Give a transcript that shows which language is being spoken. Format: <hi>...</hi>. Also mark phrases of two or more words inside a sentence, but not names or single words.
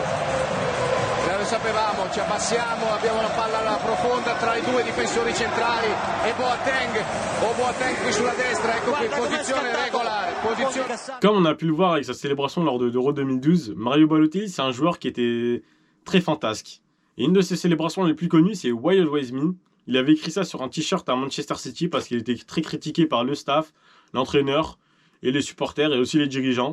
<it>Lo sapevamo, ci abbassiamo, abbiamo la palla profonda tra i due difensori centrali e Boateng qui sulla destra, ecco qui, posizione regolare.</it> <fr>Comme on a pu le voir avec sa célébration lors de l'Euro 2012, Mario Balotelli c'est un joueur qui était très fantasque. Et une de ses célébrations les plus connues c'est</fr> <en>Why Always Me.</en> <fr>Il avait écrit ça sur un t-shirt à Manchester City parce qu'il était très critiqué par le staff, l'entraîneur et les supporters et aussi les dirigeants.</fr>